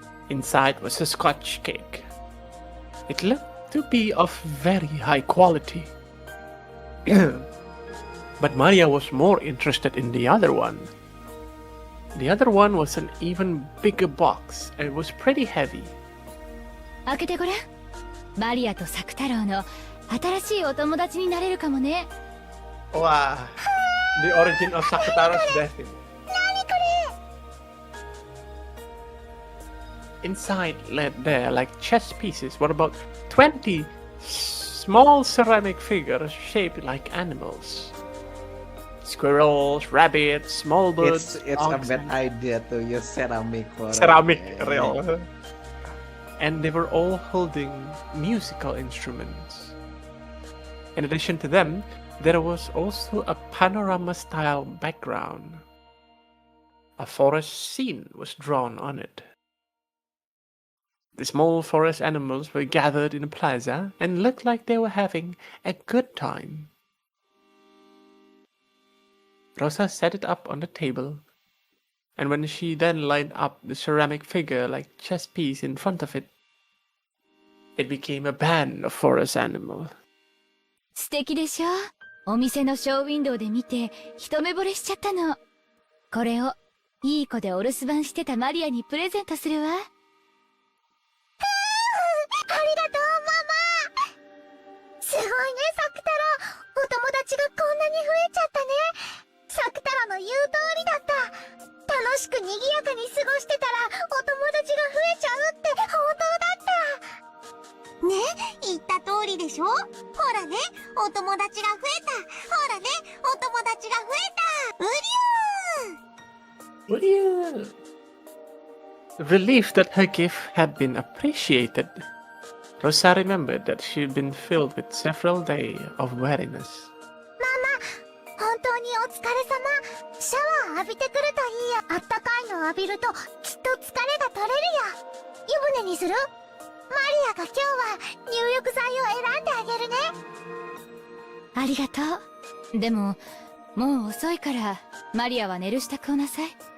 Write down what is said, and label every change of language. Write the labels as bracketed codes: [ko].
[en] Inside was a Scotch cake. It looked to be of very high quality. But Maria was more interested in the other one. The other one was an even bigger box, and it was pretty heavy. [ja] 開けてごらん。マリアとサク太郎の新しいお友達になれるかもね。 Wow. [en] The origin of Sakutaro's destiny. Inside there, like chess pieces, were about 20 small ceramic figures shaped like animals. Squirrels, rabbits, small birds. It's a bad idea to use ceramic for ceramic, real. And they were all holding musical instruments. In addition to them, there was also a panorama-style background. A forest scene was drawn on it. The small forest animals were gathered in a plaza and looked like they were having a good time. Rosa set it up on the table, and when she then lined up the ceramic figure like chess piece in front of it, it became a band of forest animals. [ja] 素敵でしょ？お店のショーウィンドウで見て一目惚れしちゃったの。これをいい子でお留守番してたマリアにプレゼントするわ。ありがとうママ。すごいねサク太郎。お友達がこんなに増えちゃったね。サク太郎の言う通りだった。楽しく賑やかに過ごしてたらお友達が増えちゃうって本当だった。ね、言った通りでしょ。ほらね、お友達が増えた。ほらね、お友達が増えた。うりゅー。 [en] What are you? Relieved that her gift had been appreciated, Rosa remembered that she had been filled with several days of weariness. [ja] 本当にお疲れ様。シャワー浴びてくるといいよ。あったかいの浴びるときっと疲れが取れるよ。湯船にする？マリアが今日は入浴剤を選んであげるね。ありがとう。でも、もう遅いからマリアは寝る支度をなさい。